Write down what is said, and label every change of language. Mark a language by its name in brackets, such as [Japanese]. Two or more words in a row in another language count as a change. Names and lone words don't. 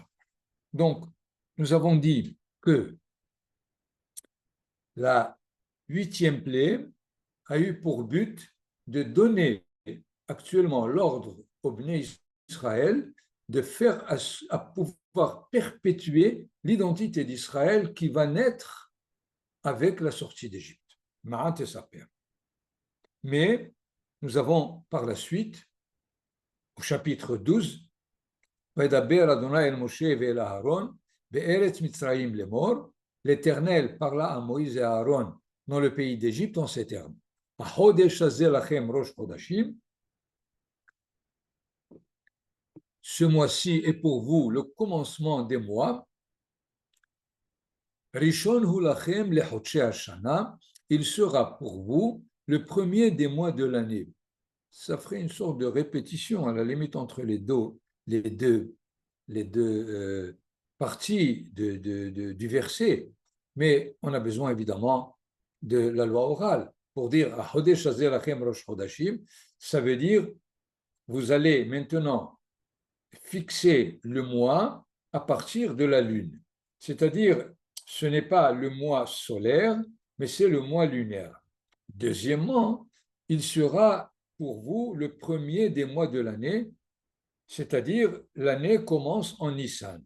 [French] Donc, nous avons dit que la 8e plaie a eu pour but de donner actuellement l'ordre au Bnei Israël de faire à pouvoir perpétuer l'identité d'Israël qui va naître avec la sortie d'Égypte. Ma'at et Saper. Mais nous avons par la suite, au chapitre 12, [Hebrew] וידבר ה' אל משה ואל אהרן בארץ מצרים לאמר, [French] l'Éternel parla à Moïse et à Aaron dans le pays d'Égypte en ces termes. Ce mois-ci est pour vous le commencement des mois. [Hebrew] ראשון הוא לכם לחדשי השנה, [French] il sera pour vous le premier des mois de l'année. Ça ferait une sorte de répétition à la limite entre les deux parties du verset, mais on a besoin évidemment de la loi orale pour dire [Hebrew] החדש הזה לכם ראש חדשים, [French] ça veut dire vous allez maintenant fixer le mois à partir de la lune, c'est-à-dire ce n'est pas le mois solaire, mais c'est le mois lunaire. Deuxièmement, il sera pour vous le premier des mois de l'année, c'est-à-dire l'année commence en Nissan.